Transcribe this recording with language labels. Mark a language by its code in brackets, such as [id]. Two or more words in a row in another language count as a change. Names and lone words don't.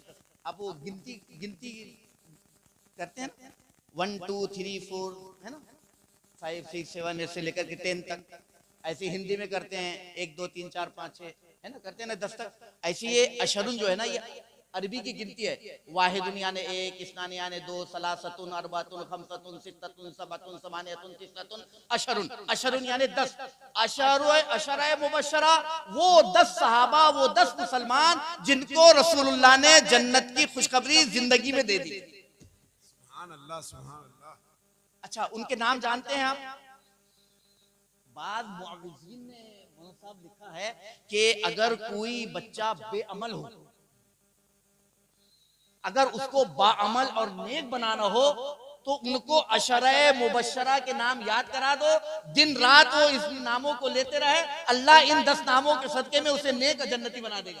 [hi] आप वो गिनती करते हैं 1 2 3 4 है ना, 5 6 7 ऐसे लेकर के 10 तक, ऐसे हिंदी में करते हैं 1 2 3 4 5 6 है ना, करते हैं ना 10 तक। ऐसे ये अशरुन जो है ना ये अरबी की गिनती है। [ar] واحدٌ يعني 1، اثنان يعني 2، ثلاثةٌ أربعةٌ خمسةٌ ستةٌ سبعةٌ ثمانيةٌ تسعةٌ عشرةٌ، عشرةٌ يعني 10. عشرة مبشرة [hi] वो 10 सहाबा, वो 10 मुसलमान जिनको रसूलुल्लाह ने जन्नत की खुशखबरी जिंदगी में दे दी। [ar] سبحان الله سبحان الله. [hi] अच्छा उनके नाम जानते हैं आप? बाद मुअव्विज़ीन ने मौलाना साहब लिखा है कि अगर कोई बच्चा बेअमल हो, अगर उसको बाअमल और नेक बनाना हो तो उनको [ar] عشرة مبشرة [hi] के नाम याद करा दो, दिन रात वो इस नामों को लेते रहे, अल्लाह इन 10 नामों के सदके में उसे नेक जन्नती बना देगा।